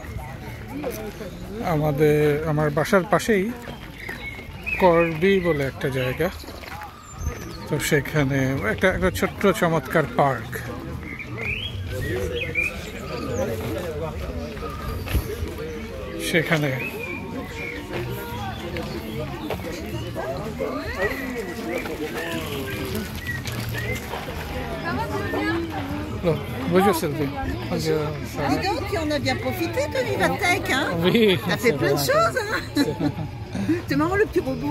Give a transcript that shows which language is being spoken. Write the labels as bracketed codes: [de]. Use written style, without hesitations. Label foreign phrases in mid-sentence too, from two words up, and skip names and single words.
[bn] আমার বাসার পাশেই করবি বলে একটা জায়গা, তো সেখানে একটা ছোট্ট চমৎকার পার্ক। [fr] সেখানে bonjour Sylvie. Bonjour. Dis donc, on a bien profité de Vivatech, hein? Oui. T'as fait plein de choses, hein? C'est marrant le petit robot.